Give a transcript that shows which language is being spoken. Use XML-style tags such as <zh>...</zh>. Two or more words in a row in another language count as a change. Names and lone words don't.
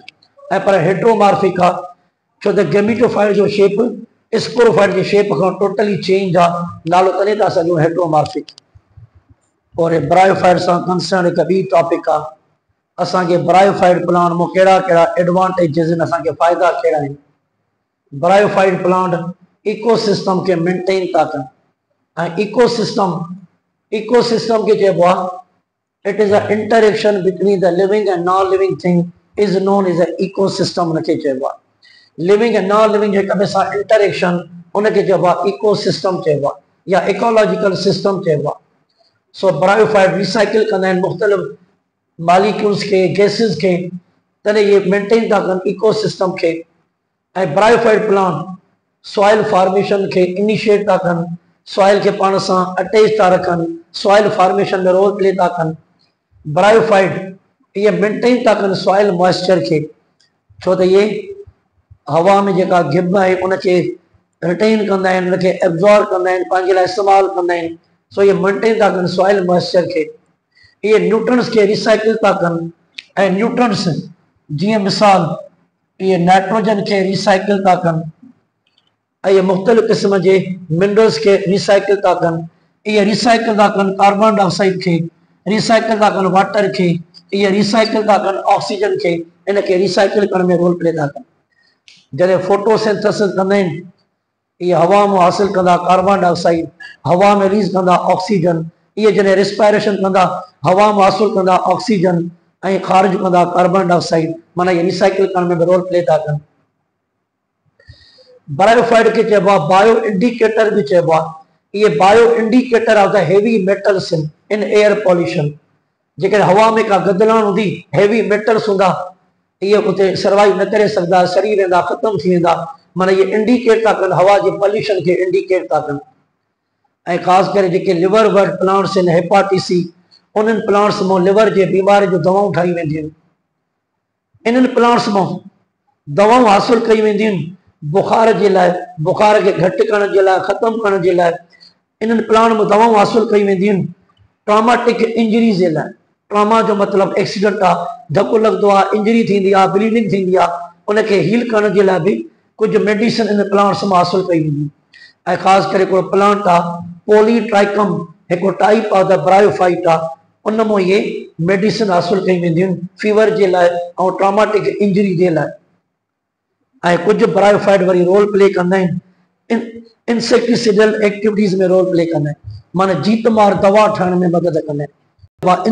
<sd>ऐं पर हेट्रोमार्फिक आहे, छो त गेमिटोफाइट जो शेप स्पोरोफाइट जे शेप खां</sd> <en>totally change</en> <sd>आहे, नालो तॾहिं था सघूं हेट्रोमार्फिक। और ब्रायोफाइट सां कंसर्न हिकु ॿी टॉपिक आहे, असांखे</sd> <en>bryophyte plant</en> <sd>में कहिड़ा कहिड़ा एडवांटेजिस आहिनि, असांखे फ़ाइदा कहिड़ा आहिनि।</sd> <en>bryophyte plant ecosystem</en> <sd>के मेंटेन था कनि ऐं इकोसिस्टम के चइबो आहे</sd> <en>it is an interaction between the living and non-living thing is known as an ecosystem।</en> <sd>उनके चइबो आहे</sd> <en>living and non living</en> <sd>जो हिक ॿिए सां इंटरेक्शन, उनके चइबो आहे इकोसिस्टम चइबो आहे या</sd> <en>ecological system</en> <sd>चइबो आहे। सो ब्रायोफाइट रिसाइकिल कंदा आहिनि मुख़्तलिफ़ मॉलिक्यूल्स के, गैसेस के, तॾहिं ये मेंटेन था कनि इकोसिस्टम के। ऐं</sd> <en>bryophyte plant soil formation</en> <sd>के इनिशिएट था कनि, सॉइल के पाण सां अटैच था रखनि,</sd> <en>soil formation</en> <sd>में</sd> <en>role play</en> <sd>था कनि। ब्रायोफाइट ये मेंटेन था कनि</sd> <en>soil moisture</en> <sd>के, छो त ये हवा में जेका गिब है उनके रिटेन कंदा आहिनि, उनके एब्जॉर्ब कंदा आहिनि, पंहिंजे लाइ इस्तेमालु कंदा आहिनि। सो ये मेंटेन था कनि</sd> <en>soil moisture</en> <sd>के। ये न्यूट्रन्स के रिसाइकिल था कनि ऐं न्यूट्रन्स जीअं मिसाल ये नाइट्रोजन के रिसाइकिल था कनि ऐं ये मुख़्तलिफ़ क़िस्म के मिनरल्स के रिसाइकिल था कनि। ये रिसाइकिल था कनि</sd> <en>carbon dioxide</en> <sd>के, रिसाइकिल था कनि वाटर के, ये रिसाइकिल था कनि ऑक्सीजन के, इनके रिसाइकिल करण में</sd> <en>role play</en> <sd>था कनि। जॾहिं फोटोसिंथेसिस कंदा आहिनि, ये हवा में हासिल कंदा</sd> <en>carbon dioxide,</en> <sd>हवा में रिलीज़ कंदा ऑक्सीजन। ये जॾहिं रिस्पायरेशन कंदा हवा में हासिल कंदा ऑक्सीजन ऐं ख़ारिज कंदा</sd> <en>carbon dioxide,</en> <sd>माना ये रिसाइकिल करण में</sd> <en>role play</en> <sd>था कनि। ब्रायोफाइट के चइबो आहे</sd> <en>bio indicator</en> <sd>भी चइबो आहे।</sd> <en>ये bio indicator of the heavy metals in air pollution।</en> <sd>जेकॾहिं हवा में का गदलाण हूंदी,</sd> <en>heavy metals</en> <sd>हूंदा, ये उते सर्वाइव न करे सघंदा, सड़ी वेंदा, ख़त्म थी वेंदा। माना ये इंडिकेट था कनि हवा जे पॉल्यूशन के इंडिकेट था कनि। ऐं ख़ासि करे जेके</sd> <en>liverwort plants</en> <sd>आहिनि, हेपाटिसी उन्हनि प्लांट्स मां लिवर जे बीमारी जो दवाऊं ठाही वेंदियूं आहिनि। इन्हनि प्लांट्स मां दवाऊं हासिल कई वेंदियूं आहिनि बुखार जे लाइ, बुखार खे घटि करण जे लाइ, ख़तमु करण जे लाइ इन्हनि प्लांट में दवाऊं हासिल कई वेंदियूं आहिनि।</sd> <en>traumatic injury</en> <sd>जे लाइ, ट्रॉमा जो मतिलबु एक्सीडेंट आहे, धकु लॻंदो आहे, इंजरी थींदी आहे, ब्लीडिंग थींदी आहे, उनखे हील करण जे लाइ बि कुझु मेडिसिन इन प्लांट्स मां हासिल कई वेंदियूं। ऐं ख़ासि करे हिकिड़ो प्लांट आहे पॉलीट्राइकम, हिकिड़ो</sd> <en>type of the bryophyte</en> <sd>आहे, उन मां इहे मेडिसिन हासिल कई वेंदियूं आहिनि फीवर जे लाइ ऐं</sd> <en>traumatic injury</en> <sd>जे लाइ। ऐं कुझु ब्रायोफाइट वरी</sd> <en>role play</en> <sd>कंदा आहिनि</sd> <en>insecticidal activities</en> <sd>में</sd> <en>role play</en> <sd>कंदा आहिनि, माना जीत मार दवा ठहण में मदद कंदा आहिनि।</sd>